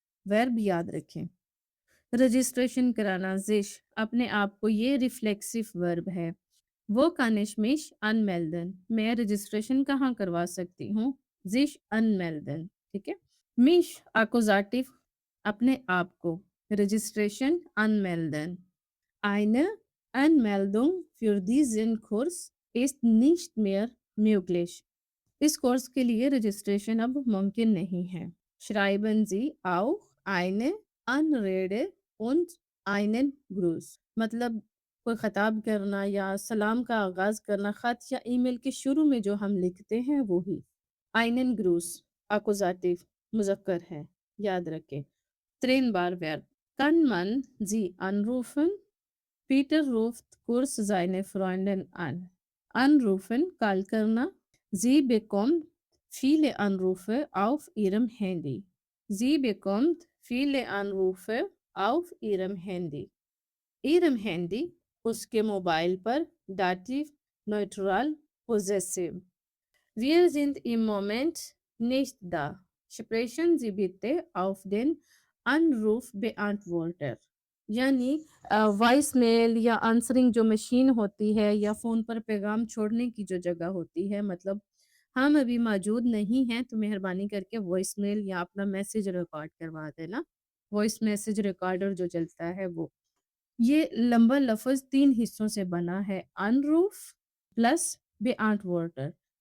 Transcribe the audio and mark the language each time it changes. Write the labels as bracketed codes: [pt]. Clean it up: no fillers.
[hi] Verb याद रखें. Registration कराना जिश अपने आप को ये रिफ्लेक्सिव वर्ब है. वो कानिशमिश अनमेल्दन मैं रजिस्ट्रेशन कहाँ करवा सकती हूँ. जिश अनमेल्दन. ठीक है. मिश अकोजाटिव अपने आप को, Registration anmelden. [de] Eine Anmeldung für diesen Kurs ist nicht mehr möglich. [hi] इस कोर्स के लिए रजिस्ट्रेशन अब मुमकिन नहीं है। [de] Schreiben Sie auch eine Anrede und einen Gruß. [hi] मतलब कोई खिताब करना या सलाम का आगाज करना, खत या ईमेल के शुरू में जो हम लिखते हैं वो ही। [de] einen Gruß Akkusativ [hi] मुज़क्कर है, याद रखें। [de] Trennbar Verb. Kann man Sie anrufen? Peter ruft kurz seine Freundin an. Anrufen, Call करना। Sie bekommt viele Anrufe auf ihrem Handy. Sie bekommt viele Anrufe auf ihrem Handy. Ihrem Handy, [hi] उसके mobile पर। [de] Dativ, neutral, possessive. Wir sind im Moment nicht da. Sprechen Sie bitte auf den Anrufbeantworter. [hi] यानी voice mail या answering जो machine होती है या phone पर पैगाम छोड़ने की जो जगह होती है, मतलब हम अभी मौजूद नहीं हैं तो मेहरबानी करके वॉइस मेल या अपना मैसेज रिकॉर्ड करवा देना। वॉइस मैसेज रिकॉर्डर जो चलता है वो। ये लंबा लफ्ज़ 3 हिस्सों से बना है, अनरूफ प्लस बेआंटवॉर्टर।